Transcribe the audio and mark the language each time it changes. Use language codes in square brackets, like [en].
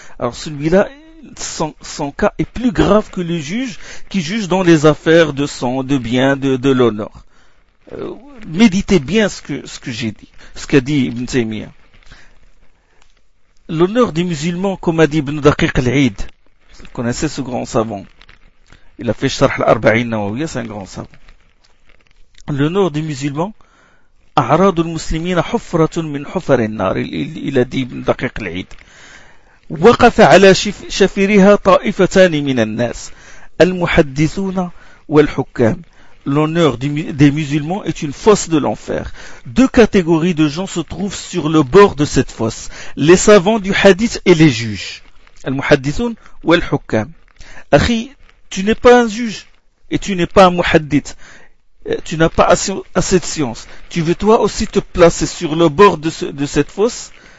[fr] Alors celui-là, son cas est plus grave que le juge qui juge dans les affaires de sang, de bien, de l'honneur. Méditez bien ce que j'ai dit, ce qu'a dit Ibn Taymiyyah. L'honneur des musulmans, comme a dit Ibn Daqiq al-Aid, vous connaissez ce grand savant, il a fait Sharh al-Arba'in Nawawiyya, c'est un grand savant. L'honneur des musulmans, [ar] أعراض المسلمين حفرة من حفر النار إلى ديب دقيق العيد وقف على شفيرها طائفتان من الناس المحدثون والحكام [fr] L'honneur des musulmans est une fosse de l'enfer. Deux catégories de gens se trouvent sur le bord de cette fosse. Les savants du hadith et les juges. [ar] المحدثون والحكام أخي, [fr] tu n'es pas un juge et tu n'es pas un muhaddith. Tu n'as pas assez de science. Tu veux toi aussi te placer sur le bord de cette fosse.